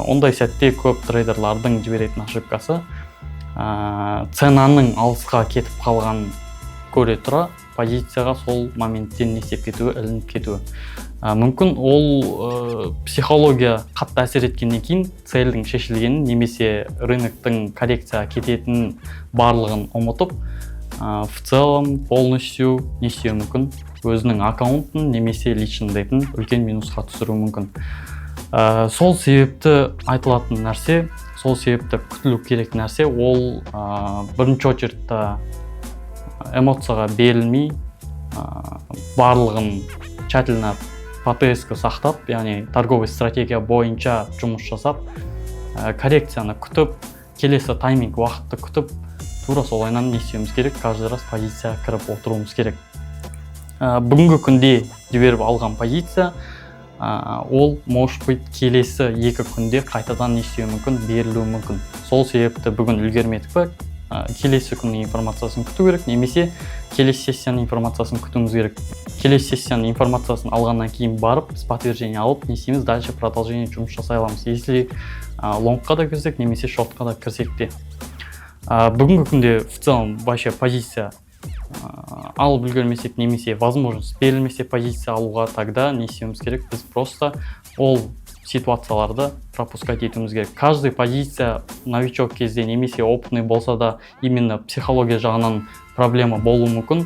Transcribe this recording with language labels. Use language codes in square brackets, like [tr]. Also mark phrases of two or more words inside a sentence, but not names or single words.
[kk] Ондай сәтте көп трейдерлардың жіберетін ошибкасы ценаның алысқа кетіп қалған көре тұра позицияға сол моменттен несеп кетуі, ілініп кетуі. Мүмкін ол психология қатты әсер еткеннен кейін цельдің шешілгенін немесе рыноктың коррекцияға кететінін барлығын ұмытып, [ru] в целом полностью [kk] несуі мүмкін, өзінің аккаунтын немесе личный дейтін үлкен минусқа түсіру мүмкін. Сол себепті айтылатын нәрсе, сол себепті күтілу керек нәрсе, ол бірінші очередьте эмоцияға берілмей, барлығын [ru] тщательно по [kk] ТС-ке сақтап, яғни [ru] торговый стратегия [kk] бойынша жұмыс жасап, коррекцияны күтіп, келесі тайминг уақытты күтіп, тура солайынан несуіміз керек, [ru] каждый раз [kk] позицияға кіріп отыруымыз керек. Бүгінгі күнде жіберіп алған позиция, ол [ru] может быть [kk] келесі 2 күнде қайтадан несуі мүмкін, берілуі мүмкін. Сол себепті бүгін үлгермедік пе, келесі күннің информациясын күту керек, немесе келесі сессияның информациясын күтуіміз керек. Келесі сессияның информациясын алғаннан кейін барып, [ru] с подтверждение [kk] алып, несеміз [ru] дальше продолжение [kk] жұмыс жасай аламыз. Если лонгқа да кірсек, немесе шортқа да кірсек те. Бүгінгі күнде [ru] в целом вообще [kk] позиция алып үлгермесек, немесе возможность берілмесе позиция алуға, тогда несуіміз керек. Біз просто ол ситуацияларды пропускать етуіміз керек. [ru] Каждый позиция новичок [kk] кезде немесе опытный болса да именно психология жағынан проблема болуы мүмкін.